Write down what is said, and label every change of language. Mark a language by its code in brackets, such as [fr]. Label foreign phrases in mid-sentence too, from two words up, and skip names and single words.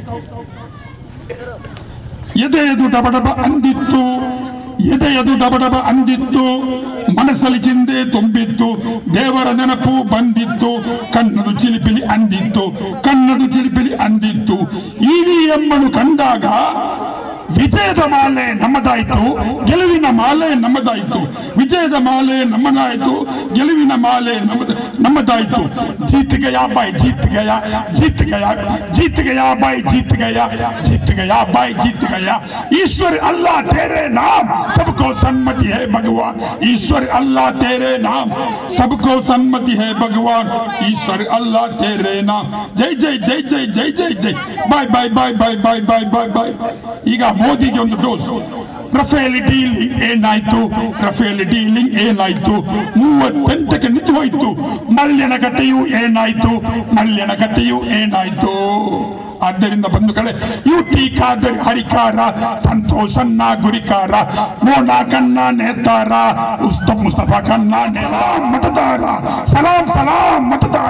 [kn] ಎದೆಯದು ಡಬಡಬ ಅಂದಿತ್ತು, ಎದೆಯದು ಡಬಡಬ ಅಂದಿತ್ತು, ಮನಸ್ಸಲ್ಲಿ ಚಿಂತೆ ತುಂಬಿತ್ತು, ದೇವರ ನೆನಪು ಬಂದಿತ್ತು, ಕಣ್ಣದು ಚಿಲಿಪಿಲಿ ಅಂದಿತ್ತು, ಕಣ್ಣದು ಚಿಲಿಪಿಲಿ ಅಂದಿತ್ತು. EVM ಅನ್ನು ಕಂಡಾಗ ವಿಜಯದ ಮಾಲೆ ನಮ್ಮದಾಯಿತು, ಗೆಲುವಿನ ಮಾಲೆ ನಮ್ಮದಾಯಿತು. ವಿಜಯದ ಮಾಲೆ ನಮ್ಮದಾಯಿತು, ಗೆಲುವಿನ ಮಾಲೆ ನಮ್ಮದಾಯಿತು. [hi] जीत गया भाई जीत गया, जीत गया, जीत गया भाई जीत गया, जीत गया भाई जीत गया. ईश्वर अल्लाह तेरे नाम सबको सन्मति है भगवान, ईश्वर अल्लाह तेरे नाम सबको सन्मति है भगवान, ईश्वर अल्लाह तेरे नाम. जय जय जय जय जय जय जय. [en] bye bye bye bye bye bye bye bye. [kn] ಈಗ ಮೋದಿಗೆ ಒಂದು ಡೋಸ್. ರಫೇಲ್ ಡೀಲಿಂಗ್ ಏನಾಯ್ತು, ರಫೇಲ್ ಡೀಲಿಂಗ್ ಏನಾಯ್ತು, 38ಕ್ಕೆ ನಿಂತು ಹೋಯ್ತು. ಮಲ್ಯನ ಕಥೆಯು ಏನಾಯ್ತು, ಮಲ್ಯನ ಕಥೆಯು ಏನಾಯ್ತು. ಆದ್ದರಿಂದ ಬಂಧುಗಳೇ, ಯುಟಿ ಖಾದರ್ ಹರಿಕಾರ, ಸಂತೋಷನ್ನ ಗುರಿಕಾರ, ಮೋನಾ ಕನ್ನ ನೇತಾರ, ಮುಸ್ತಫಾ ಕನ್ನ ಮತದಾರ, ಸಲಾಂ ಸಲಾಂ ಮತದಾರ.